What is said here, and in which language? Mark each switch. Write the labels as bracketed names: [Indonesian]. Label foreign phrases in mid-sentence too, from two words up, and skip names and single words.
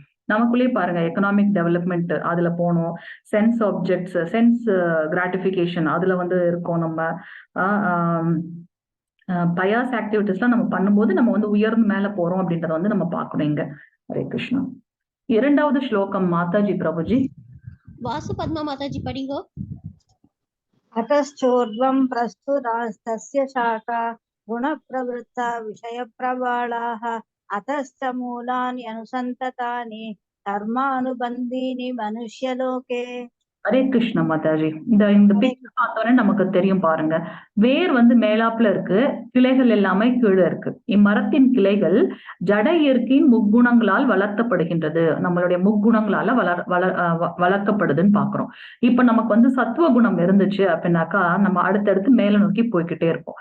[Tamil] நமக்குள்ளே பாருங்க, [English] economic development [Tamil] அதுல போனோம், [English] sense objects, sense gratification [Tamil] அதுல இருக்கோம். நம்ம [English] pious activities [Tamil] நம்ம பண்ணும்போது நம்ம உயர்ந்து மேல போறோம் அப்படின்றத நம்ம பார்க்கணும் இங்க. ஹரே கிருஷ்ணா. 2வது ஸ்லோகம் மாதாஜி பிரபுஜி. வாசு பத்மா மாதாஜி படிங்கோ. [Sanskrit] अतश्चोर्ध्वं प्रस्तुतास्तस्य शाखा गुणप्रवृत्ता विषयप्रवालाः अतश्च मूलानि अनुसन्ततानि कर्मानुबन्धीनि मनुष्यलोके. [Tamil] ஹரே கிருஷ்ண மாதாஜி. இந்த பிக்சர் பார்த்தோன்னே நமக்கு தெரியும் பாருங்க, வேர் மேலாப்புல இருக்கு, கிளைகள் எல்லாமே கீழே இருக்கு. இம்மரத்தின் கிளைகள் ஜட இயற்கையின் முக்குணங்களால் வளர்த்தப்படுகின்றது. நம்மளுடைய முக்குணங்களால வளர்க்கப்படுதுன்னு பாக்குறோம். இப்ப நமக்கு சத்துவ குணம் இருந்துச்சு அப்படின்னாக்கா நம்ம அடுத்தடுத்து மேல நோக்கி போய்கிட்டே இருப்போம்.